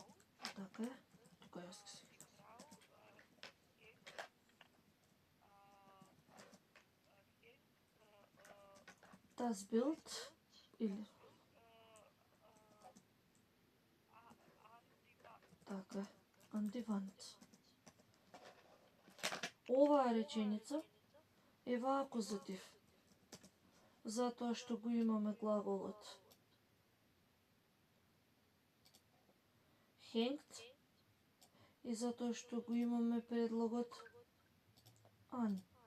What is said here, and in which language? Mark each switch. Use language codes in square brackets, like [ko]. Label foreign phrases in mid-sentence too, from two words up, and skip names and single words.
[mk] Така е. Тука јас ќе се. [de] die Frau hängt, Das Bild [mk] или така е. [de] An die Wand. [mk] Оваа реченица е во акузатив. Затоа што го имаме глаголот hängt и затоа што го имаме предлогот an.